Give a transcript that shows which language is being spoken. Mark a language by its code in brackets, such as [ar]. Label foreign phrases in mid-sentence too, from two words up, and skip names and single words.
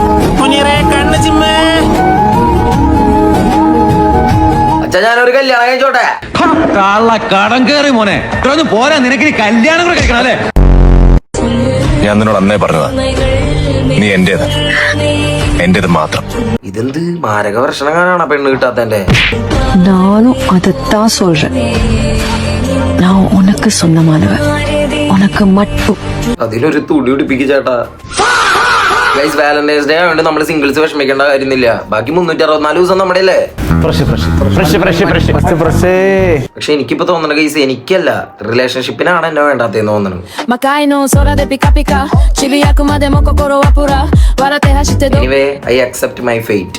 [ml] അച്ഛാ ഞാനൊരു കല്യാണം കഴിച്ചോട്ടെ. കടം കയറി മോനെ, പോരാ നിനക്ക് കല്യാണം കൂടെ കഴിക്കണം അല്ലേ? ഞാൻ നിന്നോട് അന്നേ പറഞ്ഞതാ, നീ എന്റേത് മാത്രം. ഇതെന്ത് മാരക പ്രശ്നം കാണാണ് പെണ്ണ് കിട്ടാത്തന്റെ. [ta] நானும் அதைத்தான் சொல்றேன். நான் உனக்கு சொந்தமானவன், உனக்கு மட்டும். [ml] അതിലൊരു തുടി പിടിപ്പിക്ക് ചേട്ടാ. [en] guys Valentine's Day [ml] ആയതുകൊണ്ട് നമ്മള് സിംഗിൾസ് വിഷമിക്കേണ്ട കാര്യമില്ല. ബാക്കി 364 ദിവസം നമ്മുടെ അല്ലേ. പക്ഷെ എനിക്കിപ്പോ തോന്നണ ഗൈസ് എനിക്കല്ല, റിലേഷൻഷിപ്പിനാണ് എന്നെ വേണ്ടാത്തേന്ന് തോന്നണം. [en] anyway I accept my fate.